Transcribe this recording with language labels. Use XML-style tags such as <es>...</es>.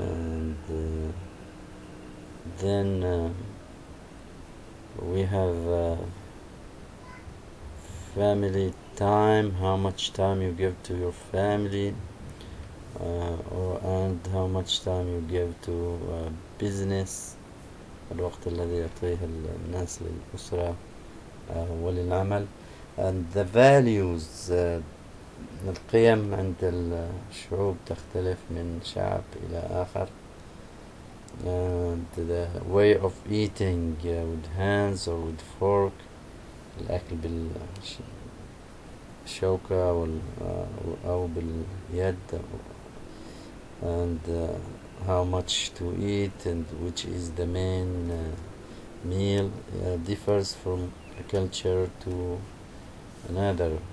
<en>And then we have family time, how much time you give to your family, and how much time you give to business،</en> <ar>الوقت الذي يعطيه الناس للأسرة وللعمل.</ar> <en>And the values،</en> <ar>القيم عند الشعوب تختلف من شعب إلى آخر.</ar> <en>And the way of eating with hands or with fork،</en> <ar>الأكل بالشوكة أو باليد.</ar> <en>And how much to eat and which is the main meal differs from a culture to another.</en>